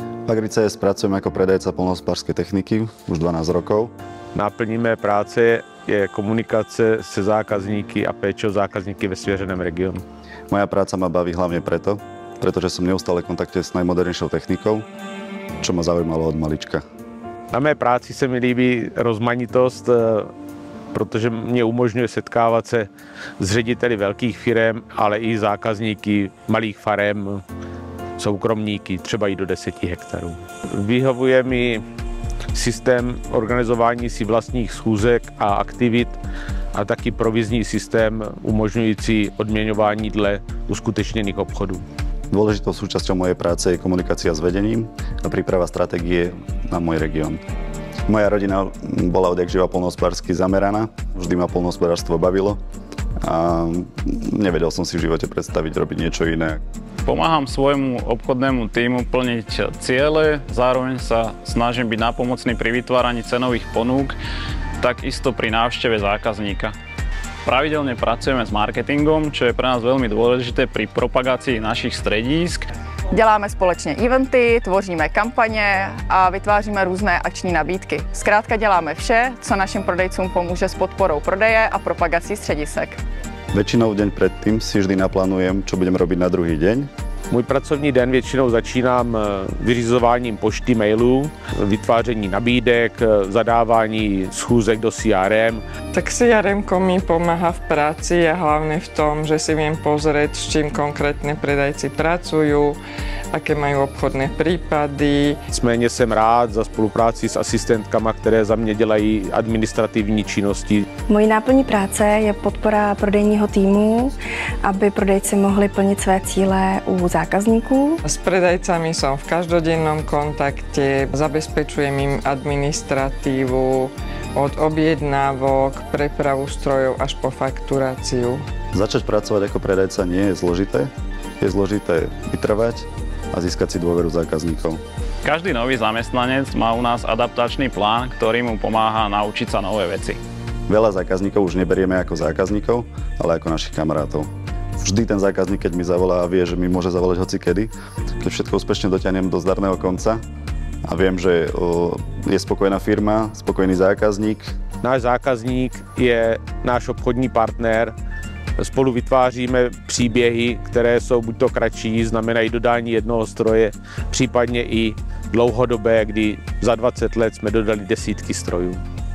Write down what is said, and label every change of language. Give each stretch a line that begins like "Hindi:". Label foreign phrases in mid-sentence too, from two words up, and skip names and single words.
Slovak: Agrices pracujem ako predajca poľnohospodárskej techniky už 12 rokov.
Czech: Náplní mé práce je komunikace se zákazníky a péče o zákazníky ve svěřeném regionu.
Slovak: Moja práca ma baví hlavne pretože som neustále v kontakte s najmodernejšou technikou, čo ma zaujímalo od malička.
Czech: Na mé práci se mi líbí rozmanitost, protože mě umožňuje setkávat se s řediteli velkých firem, ale i zákazníky malých farem, soukromníky, třeba i do 10 hektarů. Vyhovuje mi systém organizování si vlastních schůzek a aktivit a taky provizní systém umožňující odměňování dle uskutečněných obchodů.
Slovak: Dôležitou súčasťou mojej práce je komunikácia s vedením a príprava stratégie na môj región. Moja rodina bola odjakživa poľnohospodársky zameraná, vždy ma poľnohospodárstvo bavilo a nevedel som si v živote predstaviť robiť niečo iné. Pomáham svojmu obchodnému tímu plniť ciele, zároveň sa snažím byť nápomocný pri vytváraní cenových ponúk, takisto pri návšteve zákazníka. Pravidelne pracujeme s marketingom, čo je pre nás veľmi dôležité pri propagácii našich stredísk.
Czech: Děláme společně eventy, tvoříme kampaně a vytváříme různé akční nabídky. Zkrátka děláme vše, co našim prodejcům pomůže s podporou prodeje a propagací středisek.
Slovak: Väčšinou deň predtým si vždy naplánujem, čo budem robiť na druhý deň.
Czech: Můj pracovní den většinou začínám vyřizováním pošty mailů, vytváření nabídek, zadávání schůzek do CRM.
Slovak: Tak CRM mi pomáha v práci a hlavne v tom, že si viem pozrieť, s čím konkrétne predajci pracujú, aké majú obchodné prípady.
Czech: Nicméně jsem rád za spolupráci s asistentkama, které za mě dělají administrativní činnosti. Mojí náplní práce je podpora prodejního týmu, aby prodejci mohli plnit své cíle u zákazníků.
Slovak: S predajcami som v každodennom kontakte, zabezpečujem im administratívu, od objednávok, prepravu strojov až po fakturáciu. Začať pracovať ako predajca nie je zložité. Je zložité vytrvať a získať si dôveru zákazníkov. Každý nový zamestnanec má u nás adaptačný plán, ktorý mu pomáha naučiť sa nové veci. Veľa zákazníkov už neberieme ako zákazníkov, ale ako našich kamarátov. Vždy ten zákazník, keď mi zavolá a vie, že mi môže zavolať hocikedy, keď všetko úspešne dotiahnem do zdarného konca a viem, že je spokojná firma, spokojný zákazník.
Czech: Náš zákazník je náš obchodní partner. Spolu vytváříme příběhy, které jsou buď to kratší, znamenají dodání jednoho stroje, případně i dlouhodobé, kdy za 20 let jsme dodali desítky strojů.